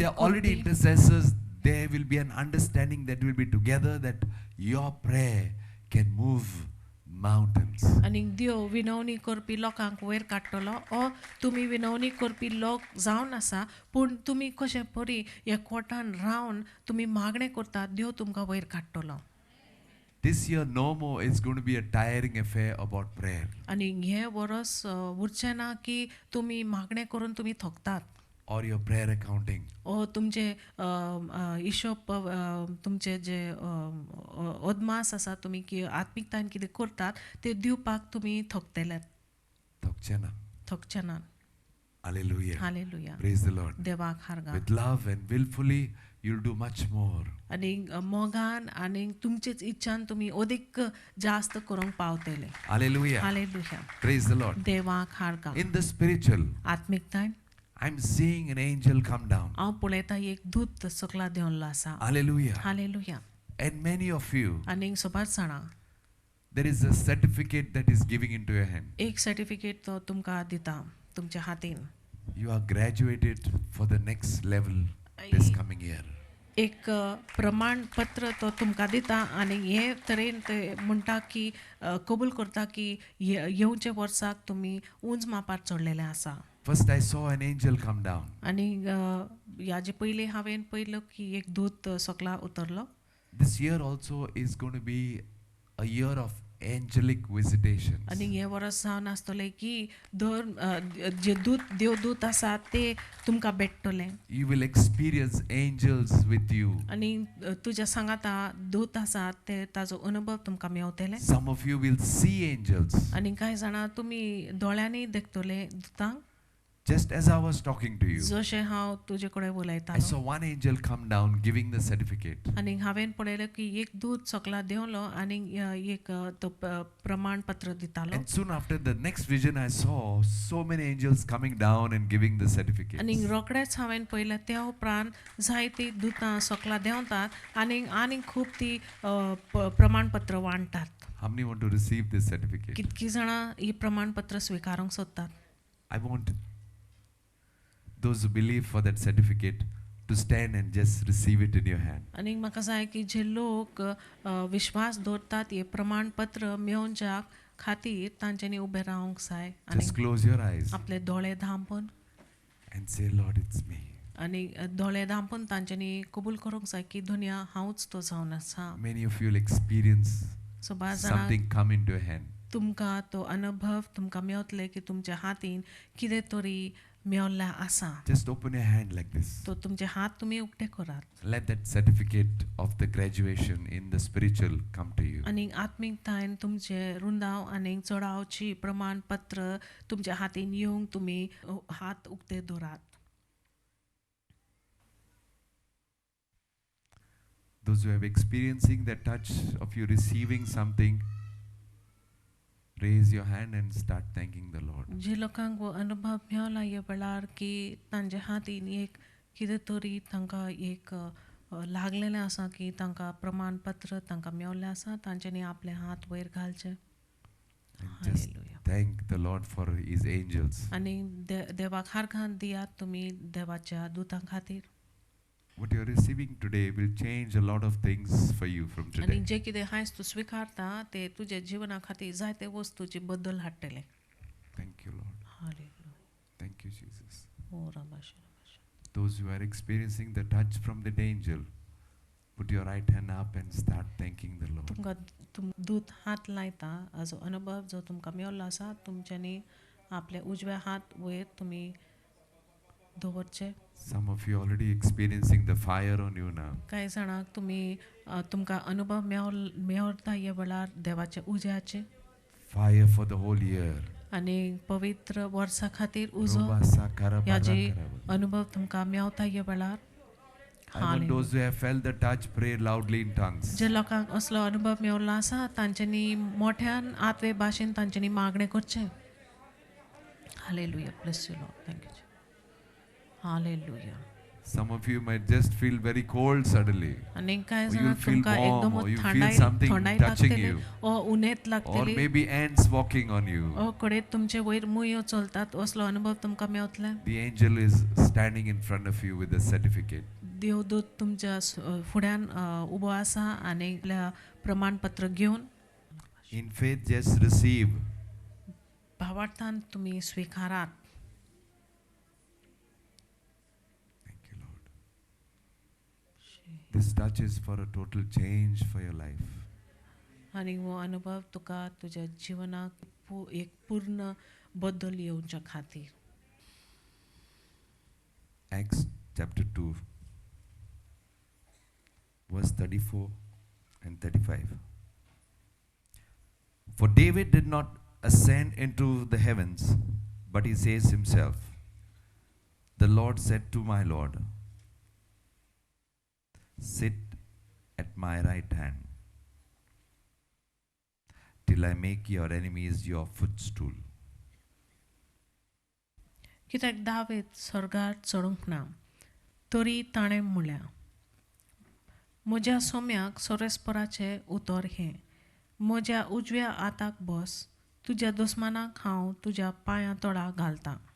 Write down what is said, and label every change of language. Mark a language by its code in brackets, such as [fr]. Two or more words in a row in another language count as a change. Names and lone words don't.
[en] they are already intercessors. There will be an understanding that will be together, that your prayer can move mountains. [kok] आनी देव विनवणी करपी लोकांक वयर काडटलो, ओ तुमी विनवणी करपी लोक जावन आसा, पूण तुमी कशें परी एकवटान रावन तुमी मागणें करतात, देव तुमकां वयर काडटलो. [en] This year no more is going to be a tiring affair about prayer. [kok] आनी हे वर्स उरचें ना की तुमी मागणें करून तुमी थकतात, [en] Or your prayer accounting. [kok] ओ तुमचे हिशोब तुमचे जे अदमास आसा, तुमी आत्मिकतायेन कितें करतात ते दिवपाक तुमी थकतेले, Thokchana. थकचे ना. [en] Hallelujah. [kok] हालेलुया. [en] Praise the Lord. [kok] देवाक हारगा. [en] With love and willfully, you'll do much more. [kok] आनी मोगान आनी तुमचेच इच्छान तुमी अदीक जास्त करूंक पावतले. [en] Hallelujah. [kok] हालेलुया. [en] Praise the Lord. [kok] देवाक हारगा. [en] In the spiritual, [kok] आत्मिकतायेन [en] I'm seeing an angel come down. [kok] हांव पळयता एक दूत सकला देंवल्लो आसा. [en] Hallelujah. [kok] हालेलुया. [en] And many of you, [kok] आनी सोबार जाणां [en] there is a certificate that is giving into your hand. [kok] एक सर्टिफिकेट तो तुमकां दिता तुमच्या हातीन. [en] You are graduated for the next level this coming year. [kok] एक प्रमाणपत्र तो तुमकां दिता आनी हे तरेन ते म्हणटा की कबूल करता की येवचे वर्साक तुमी उंच मापार चडलेले आसा. [en] First I saw an angel come down. [kok] आनी ह्याचे पयलीं हांवें पळयलो की एक दूत सकला उतरलो. [en] This year also is going to be a year of angelic visitations. [kok] आनी हे वर्स जावन आसतलें की दर जे देवदूत आसा ते तुमकां भेटतले. [en] You will experience angels with you. [kok] आनी तुज्या सांगाता दूत आसा ते ताजो अनुभव तुमकां मेवतले. [en] Some of you will see angels. [kok] आनी कांय जाणां तुमी दोळ्यांनी देखतले दुतांक. [en] Just as I was talking to you, [kok] जशें हांव तुजे कडेन [en] I [kok] उलयतालो [en] saw one angel come down giving the certificate. [kok] आनी हांवें पळयलें की एक दूत सकला देंवलो आनी एक तो प्रमाणपत्र दितालो. [en] And soon after the next vision I saw so many angels coming down and giving the certificate. [kok] आनी रोखडेंच हांवें पळयलें त्या उपरांत जायतीं दुतां सकला देंवतात आनी खूब ती प्रमाणपत्र वांटतात. [en] How many want to receive this certificate? [kok] कितकीं जाणां ही प्रमाणपत्र स्विकारूंक सोदतात. [en] I want those who believe for that certificate to stand and just receive it in your hand. [kok] आनी म्हाका जाय की जे लोक विश्वास दवरतात हे प्रमाणपत्र मेळोवच्या खातीर तांच्यांनी उबे रावंक जाय [en] Just close your eyes [kok] आपले दोळे धांपून [en] and say, Lord, it's me. [kok] आनी दोळे धांपून तांच्यांनी कबूल करूंक जाय की दुनिया हांवूच तो जावन आसा. [en] Many of you will experience [kok] सो बाज जाणां [en] something come into your hand. [kok] तुमकां तो अनुभव तुमकां मेवतले की तुमच्या हातीन कितें तरी मेवल्लें आसा. [en] Just open your hand like this. [kok] तो तुमचे हात तुमी उक्ते करात. [en] Let that certificate of the graduation in the spiritual come to you. [kok] आनी आत्मीकतायेन तुमचे रुंदाव आनी चडावची प्रमाणपत्र तुमच्या हातीन येवंक तुमी हात उक्ते दवरात. [en] Those who have experiencing the touch of you receiving something, raise your hand and start thanking the Lord. [kok] जे लोकांक वो अनुभव मेवला ह्या वेळार की तांच्या हातीन एक कितें तरी तांकां एक लागलेलें आसा की तांकां प्रमाणपत्र तांकां मेवल्लें आसा तांच्यांनी आपले हात वयर घालचे. [en] And just Hallelujah. thank the Lord for His angels. [kok] आनी देवाक हारखान दियात तुमी देवाच्या दुतां खातीर. [en] What you are receiving today will change a lot of things for you from [kok] आनी [en] today. [kok] जे कितें हायस तूं स्विकारता ते तुजे जिवना खातीर जायते वस्तूची बदल हाडटले. [en] Thank you, Lord. [kok] हालेलुया. [en] Thank you, Jesus. ओ रबाशे रबाशे. Those who are experiencing the touch from the angel, put your right hand up and start thanking the Lord. [kok] तुमकां दूत हात लायता हाजो अनुभव जो तुमकां मेवल्लो आसा तुमच्यांनी आपले उजवे हात वयर तुमी दवरचे. [en] Some of you already experiencing the fire on you now. [kok] कांय जाणांक तुमी तुमकां अनुभव मेवता ह्या वेळार देवाचे उज्याचे [en] Fire for the whole year. [kok] आनी पवित्र वर्सा खातीर उजो Roba sakara ह्या जे barakara. अनुभव तुमकां मेवता ह्या वेळार. [en] I want those who have felt the touch pray loudly in tongues. [kok] जे लोकांक असलो अनुभव मेवल्लो आसा तांच्यांनी मोठ्यान आत्वे भाशेन तांच्यांनी मागणें करचें. हालेलुया. [en] Bless you Lord. Thank you. [kok] हालेलुया. [en] Some of you might just feel very cold suddenly. [kok] आनी कांय [en] Or [kok] जाणां [en] you'll feel [kok] तुमकां [en] warm, [kok] एकदम [en] or you feel [kok] थंडाय [en] something [kok] थंडाय [en] touching [kok] लागतली [en] you. [kok] ओ उनेत [en] Or [kok] लागतली [en] maybe ants walking on you. [kok] ओ कडेन तुमचे वयर मुयो चलतात असलो अनुभव तुमकां मेवतले. [en] The angel is standing in front of you with a certificate. [kok] देवदूत तुमच्या फुड्यान उबो आसा आनी आपल्या प्रमाणपत्र घेवन [en] In faith, just receive. [kok] भावार्थान तुमी स्विकारात. [en] Thank you, Lord. This touch is for a total change for your life. [kok] आनी हो अनुभव तुका तुज्या जिवनाक एक पूर्ण बदल येवच्या खातीर. [en] Acts chapter 2, verse 34 and 35. For David did not ascend into the heavens, but he says himself, the Lord said to my Lord, sit at my right hand, till I make your enemies your footstool. [kok] कित्याक दावीद स्वर्गार चडूंक ना तरी ताणें म्हणलें म्हज्या सोम्याक सोरेस्पराचे उतर हे म्हज्या उजव्या हाताक बस तुज्या दुस्मानाक हांव तुज्या पांयां तोडा घालतां.